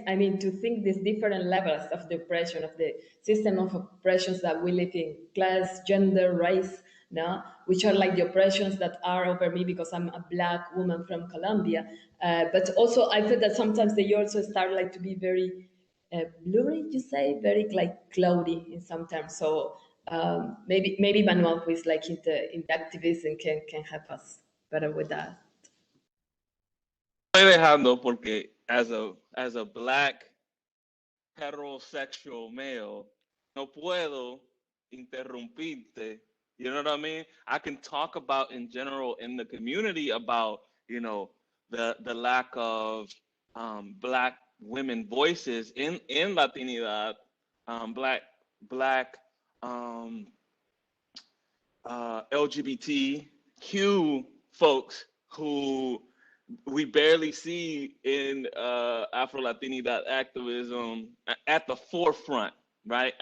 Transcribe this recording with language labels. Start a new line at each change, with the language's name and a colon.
English: I mean, to think these different levels of the oppression, of the system of oppressions that we live in, class, gender, race, no, which are like the oppressions that are over me because I'm a Black woman from Colombia. But also, I feel that sometimes they also start like to be very blurry, you say, very like cloudy in some terms. So maybe Manuel, who is like in the activism, can help us better with that.
Spanish: Estoy dejando porque
English: as a Black heterosexual male,
Spanish: no puedo interrumpirte.
English: You know what I mean? I can talk about in general in the community about, the lack of Black women voices in Latinidad, Black LGBTQ folks who we barely see in Afro-Latinidad activism at the forefront, right?